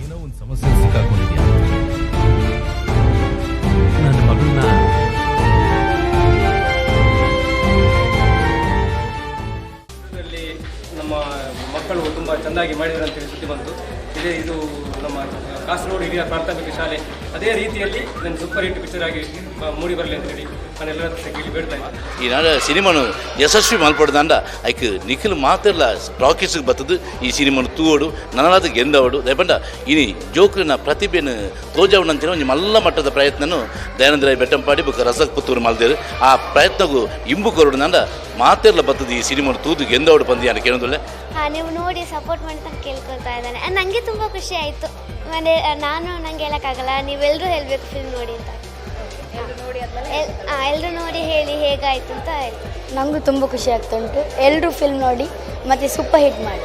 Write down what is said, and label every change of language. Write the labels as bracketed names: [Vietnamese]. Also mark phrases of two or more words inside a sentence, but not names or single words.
[Kannada] ನಮ್ಮ ಮಕ್ಕಳು ತುಂಬ ಚೆನ್ನಾಗಿ ಮಾಡಿದ್ರು ಅಂತೇಳಿ ಸುದ್ದಿ ಬಂತು. ಇದು ನಮ್ಮ ಕಾಸರಗೋಡು ಹಿರಿಯ ಪ್ರಾಥಮಿಕ ಶಾಲೆ ಅದೇ ರೀತಿಯಲ್ಲಿ ನನ್ನ [English] super hit picture [Kannada] ಆಗಿ ಮೂಡಿ ಬರಲಿ ಅಂತ ಹೇಳಿ ನಾನು ಎಲ್ಲರ ಕೇಳಿ ಬೇಡ್ತಾ ಇದ್ದೀನಿ. [Tulu] ಈ ನಾಡ ಸಿನಿಮಾನು ಯಶಸ್ವಿ ಮಲ್ಪಡ್ದಂಡ ಐಕ್ ನಿಖಿಲ್ ಮಾತೆಲ್ಲ ಟಾಕೀಸ್ಗೆ ಬರ್ತದ್ದು ಈ ಸಿನಿಮಾನು ತೂವಡು ನನಲಾದ ಗೆಂದವಡು ದಯಪಂಡ ಇನಿ ಜೋಕ್ರಿನ ಪ್ರತಿಭೆಯನ್ನು ತೋಜವಡು ಅಂತೇಳಿ ಒಂದು ಮಲ್ಲ ಮಟ್ಟದ ಪ್ರಯತ್ನನು ದಯಾನಂದ ಬೆಟ್ಟಂಪಾಡಿ ಬುಕ್ಕ ರಸಕ್ ಪುತ್ತೂರು ಮಲ್ದೇರು ಆ ಪ್ರಯತ್ನಗೂ ಇಂಬು ಕೊರಡು ನಂಡ ಮಾತೆಲ್ಲ ಬರ್ತದ್ದು ಈ ಸಿನಿಮಾನು ತೂದು ಗೆಂದವಡು ಬಂದು [Kannada] ಅಂತ ಕೇಳೋದಿಲ್ಲ. ನೀವು ನೋಡಿ ಸಪೋರ್ಟ್ ಮಾಡಿ ಅಂತ ಕೇಳ್ಕೊಳ್ತಾ ಇದ್ದಾನೆ. ನನಗೆ ತುಂಬ ಖುಷಿ ಆಯಿತು. ಮನೆ ನನಗೆ ಹೇಳೋಕ್ಕಾಗಲ್ಲ, ನೀವೆಲ್ಲರೂ ಹೇಳಬೇಕು ಫಿಲ್ಮ್ ನೋಡಿ ಅಂತ. ಎಲ್ಲರೂ ನೋಡಿ ಹೇಳಿ ಹೇಗಾಯಿತು ಅಂತ ಹೇಳಿ. ನನಗೂ ತುಂಬ ಖುಷಿ ಆಗ್ತಾ ಉಂಟು. ಎಲ್ಲರೂ ಫಿಲ್ಮ್ ನೋಡಿ ಮತ್ತು [English] super hit [Kannada] ಮಾಡಿ.